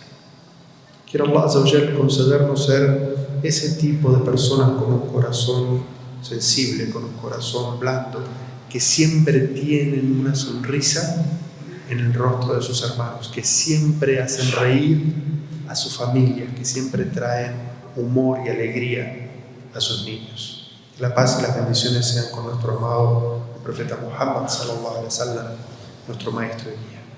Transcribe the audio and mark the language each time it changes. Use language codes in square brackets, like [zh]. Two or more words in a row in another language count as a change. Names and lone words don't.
[es] Quiero [ar] الله عز وجل [es] concedernos ser ese tipo de personas con un corazón sensible, con un corazón blando, que siempre tienen una sonrisa en el rostro de sus hermanos, que siempre hacen reír a su familia, que siempre traen humor y alegría a sus niños. Que la paz y las bendiciones sean con nuestro amado el profeta Muhammad [ar] صلى الله عليه وسلم, [es] nuestro maestro y guía.